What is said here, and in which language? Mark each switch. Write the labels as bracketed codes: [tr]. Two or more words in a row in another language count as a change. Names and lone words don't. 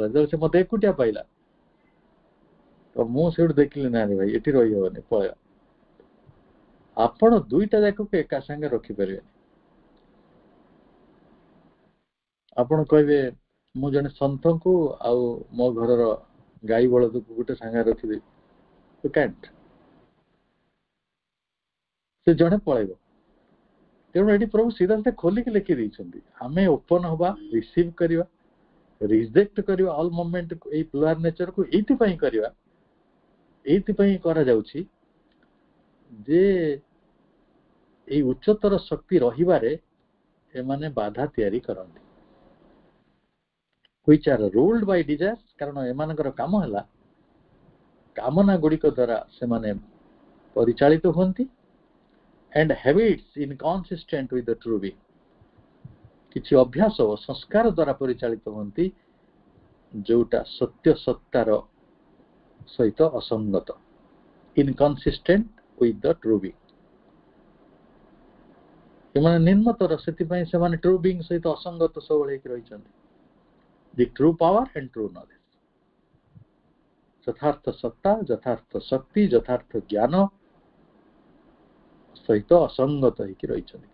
[or] ଯେତେବେଳେ ସେ ମତେ ଏକୁଟିଆ ପାଇଲା, ତ ମୁଁ ସେଇଠୁ ଦେଖିଲି, ନା ରେ ଭାଇ ଏଠି ରହିହବନି, ପଳେଇବା। ଆପଣ ଦୁଇଟା ଯାକକୁ ଏକା ସାଙ୍ଗେ ରଖିପାରିବେନି। ଆପଣ କହିବେ ମୁଁ ଜଣେ ସନ୍ଥଙ୍କୁ ଆଉ ମୋ ଘରର ଗାଈ ବଳଦକୁ ଗୋଟେ ସାଙ୍ଗରେ ରଖିଦେବି, [en] you can't। [or] ସେ ଜଣେ ପଳେଇବ। ତେଣୁ ଏଠି ପ୍ରଭୁ ସିଧା ସିଧା ଖୋଲିକି ଲେଖି ଦେଇଛନ୍ତି, ଆମେ ଓପନ ହବା, ରିସିଭ୍ କରିବା, ରିଜେକ୍ଟ କରିବା [en] all moment, [or] ଏଇ [en] lower natureku [or] ଏଇଥିପାଇଁ କରିବା, ଏଇଥିପାଇଁ କରାଯାଉଛି ଯେ ଏଇ ଉଚ୍ଚତର ଶକ୍ତି ରହିବାରେ ଏମାନେ ବାଧା ତିଆରି କରନ୍ତି, [en] which are ruled by desires। [or] କାରଣ ଏମାନଙ୍କର କାମ ହେଲା କାମନା ଗୁଡ଼ିକ ଦ୍ୱାରା ସେମାନେ ପରିଚାଳିତ ହୁଅନ୍ତି, [en] and habits inconsistent with the true being। [or] କିଛି ଅଭ୍ୟାସ ଓ ସଂସ୍କାର ଦ୍ୱାରା ପରିଚାଳିତ ହୁଅନ୍ତି ଯୋଉଟା ସତ୍ୟ ସତ୍ତାର ସହିତ ଅସଙ୍ଗତ, [en] inconsistent with the true being। [or] ସେମାନେ ନିମ୍ନତର, ସେଥିପାଇଁ ସେମାନେ [en] true being [or] ସହିତ ଅସଙ୍ଗତ ସବୁବେଳେ ହେଇକି ରହିଛନ୍ତି। [en] the true power and true knowledge, [or] ଯଥାର୍ଥ ସତ୍ତା, ଯଥାର୍ଥ ଶକ୍ତି, ଯଥାର୍ଥ ଜ୍ଞାନ ସହିତ ଅସଙ୍ଗତ ହେଇକି ରହିଛନ୍ତି।